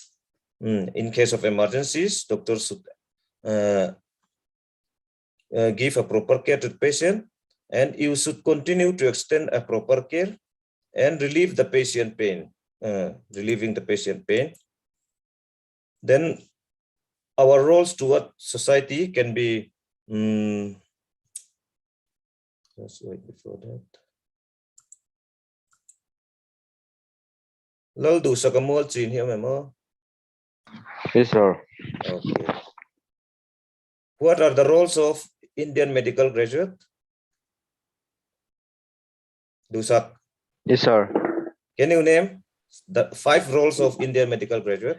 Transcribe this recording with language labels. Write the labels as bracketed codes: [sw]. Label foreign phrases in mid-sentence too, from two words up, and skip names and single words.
[en] In case of emergencies, doctors should give a proper care to the patient, and you should continue to extend a proper care and relieve the patient pain, relieving the patient pain. Then our roles toward society can be, let's wait before that. Lal du sa kamol chin here memo. Yes, sir. Okay. What are the roles of Indian medical graduate? Dusak. Yes, sir. Can you name the 5 roles of Indian medical graduate?